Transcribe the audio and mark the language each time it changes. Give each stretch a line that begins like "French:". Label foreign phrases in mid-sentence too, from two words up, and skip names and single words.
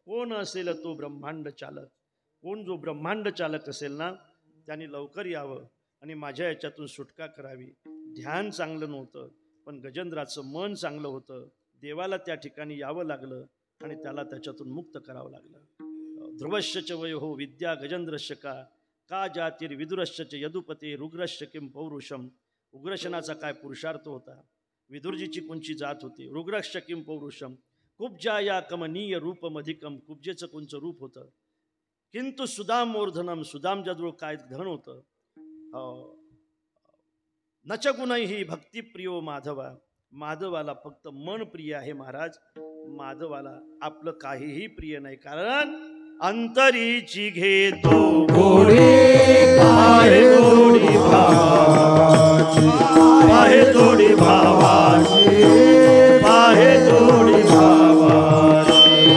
Marathi: कोण असेल तो ब्रह्मांड चालक, कोण जो ब्रह्मांड चालक असेल ना, त्याने लवकर यावं आणि माझ्या याच्यातून सुटका करावी. ध्यान चांगलं नव्हतं, पण गजेंद्राचं मन चांगलं होतं. देवाला त्या ठिकाणी यावं लागलं आणि त्याला त्याच्यातून मुक्त करावं लागलं.
Sanskrit: ध्रुवश्च वयोः विद्या गजेंद्रश्च का जातिर्विदुरश्च च यदुपते रुग्रश्च किं पौरुषम.
Marathi: उग्रशनाचा काय पुरुषार्थ होता, विदुरजीची कोणची जात होती.
Sanskrit: रुग्रश्च किं पौरुषम कुब्जाया कमनीय रूपमधिकम.
Marathi: कुब्जेचं कोणचं रूप होतं.
Sanskrit: किंतु सुदाम मूर्धनम,
Marathi: सुदामजाजवळ काय धन होतं.
Sanskrit: नच गुणैः भक्तिप्रियो माधवा.
Marathi: माधवाला फक्त मन प्रिय आहे महाराज. माधवाला आपलं काहीही प्रिय नाही, कारण अंतरीची घेतो गोडी आहे गोडी भावाची, आहे गोडी भावाची, आहे गोडी भावाची.